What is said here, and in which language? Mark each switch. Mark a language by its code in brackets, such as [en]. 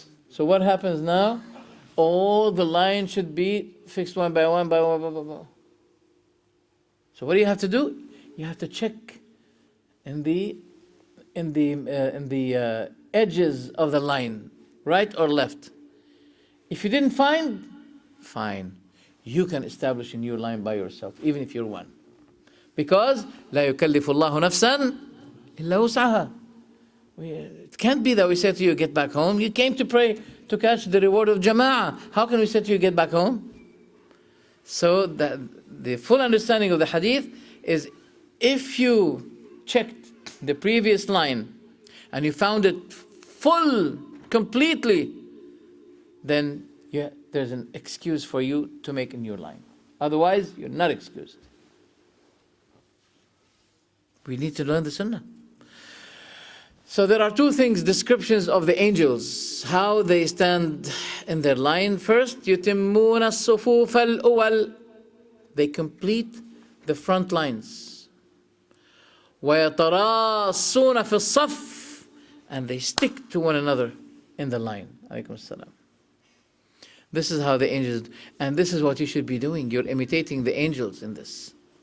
[en] So what happens now? All the lines should be fixed one by one by one. So what do you have to do? You have to check in the edges of the line, right or left. If you didn't find, fine. You can establish a new line by yourself, even if you're one. [ar] Because لا يكلف الله نفسا إلا وسعها. [en] It can't be that we say to you, get back home. You came to pray to catch the reward of jama'ah. How can we say to you, get back home? So the full understanding of the hadith is, if you checked the previous line and you found it full, completely, then there's an excuse for you to make a new line. Otherwise, you're not excused. We need to learn the sunnah. So there are two things, descriptions of the angels, how they stand in their line. [ar] First, يُتِمُّونَ الصُّفُوفَ الْأُوَلِ. [en] They complete the front lines. [ar] وَيَتَرَاصُونَ فِي الصَّفِّ. [en] And they stick to one another in the line. Alaykum as-salam. This is how the angels, and this is what you should be doing. You're imitating the angels in this.